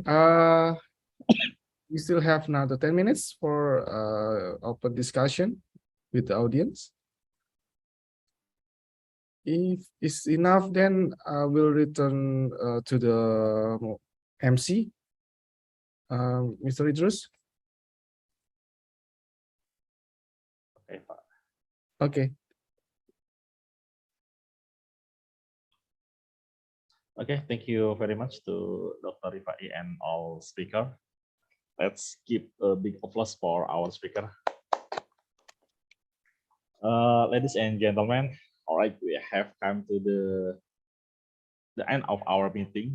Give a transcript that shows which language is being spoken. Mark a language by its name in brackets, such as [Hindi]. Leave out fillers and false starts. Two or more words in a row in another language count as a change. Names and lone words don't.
[English] We still have another 10 minutes for open discussion with the audience. If it's enough, then I will return to the MC, Mr. Idrus. Okay, Pak. Okay. Okay, thank you very much to Dr. Rifai and all speaker. Let's give a big applause for our speaker. Ladies and gentlemen, all right, we have come to the end of our meeting.